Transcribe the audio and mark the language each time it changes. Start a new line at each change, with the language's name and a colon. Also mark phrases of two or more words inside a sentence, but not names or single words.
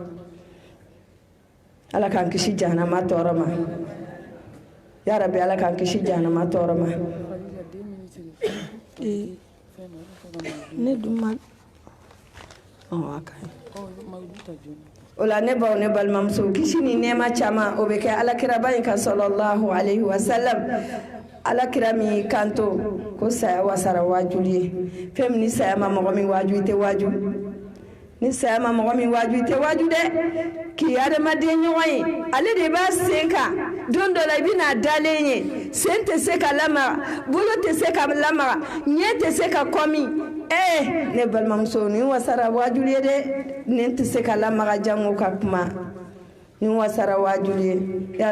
Bambara: ala k'an kisi jahanama tɔɔrɔ ma
Arabic: يا رب
Bambara: ala k'an kisi jahanama tɔɔrɔ ma ne dun ma o la ne baw ne balimamuso kisi ni nɛɛma caman o bɛ kɛ alakiraba in kan
Arabic: صلى الله عليه وسلم
Bambara: alakira min kanto ko saya wasara waaju ye fɛn min ni saya ma mɔgɔ min waaju i tɛ waaju ni saya ma mɔgɔ min waaju i tɛ waaju dɛ k'i adamaden ɲɔgɔn ye ale de b'a sen kan don dɔ la i bɛna dalen ye sen tɛ se ka lamaga bolo tɛ se ka lamaga ɲɛ tɛ se ka kɔmi ne balimamuso nin wasara waaju ye dɛ nin tɛ se ka lamaga jango ka kuma nin wasara waaju ye ya